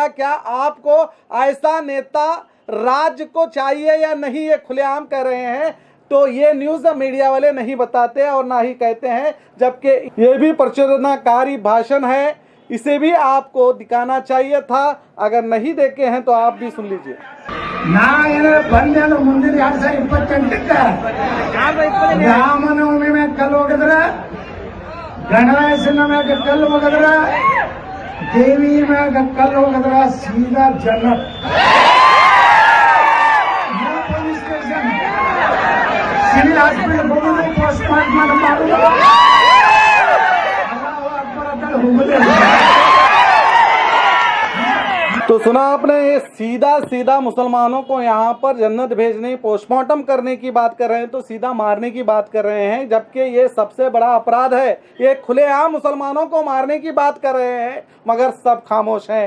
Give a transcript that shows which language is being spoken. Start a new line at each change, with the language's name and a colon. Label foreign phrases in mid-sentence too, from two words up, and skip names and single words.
Hindi: क्या आपको ऐसा नेता राज्य को चाहिए या नहीं, ये खुलेआम कह रहे हैं। तो ये
English: news media
Hindi: वाले नहीं बताते और ना ही कहते हैं, जबकि ये भी प्रचोदनाकारी भाषण है। इसे भी आपको दिखाना चाहिए था। अगर नहीं देखे हैं तो आप भी सुन लीजिए।
Kannada: ಬಂದೇನು ಮುಂದಿನ 2028ಕ್ಕೆ ರಾಮನವಮಿ ಮ್ಯಾಗ ಕಲ್ಲು ಹೋಗಿದ್ರ, ಗಣೇಶನ ಮ್ಯಾಗ ಕಲ್ಲು ಹೋಗಿದ್ರ, ದೇವಿ ಮ್ಯಾಗ ಕಲ್ಲು ಹೋಗಿದ್ರ ಸೀದಾ ಜನ್ನತ್,
English: police station, civil hospital
Kannada: ಹೋಗುದು,
English: post mortem
Kannada: ಮಾಡುದು,
Arabic: الله أكبر
Kannada: ಅಂತ ಹೋಗುದು।
Hindi: तो सुना आपने, ये सीधा सीधा मुसलमानों को यहाँ पर जन्नत भेजने, पोस्टमार्टम करने की बात कर रहे हैं, तो सीधा मारने की बात कर रहे हैं, जबकि ये सबसे बड़ा अपराध है। ये खुलेआम मुसलमानों को मारने की बात कर रहे हैं, मगर सब खामोश हैं।